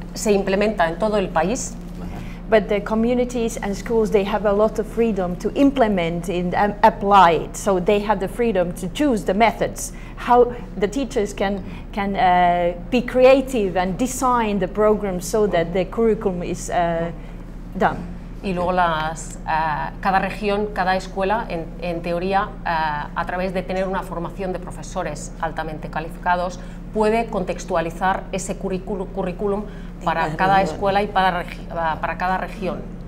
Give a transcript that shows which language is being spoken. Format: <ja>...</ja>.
<es>Se implementa en todo el país.</es> <en>But the communities and schools, they have a lot of freedom to implement and apply it. So they have the freedom to choose the methods, how the teachers can be creative and design the program so that the curriculum is done.</en> <es>Y luego cada región, cada escuela, en teoría, a través de tener una formación de profesores altamente calificados, puede contextualizar ese currículum para cada escuela y para cada región.</es>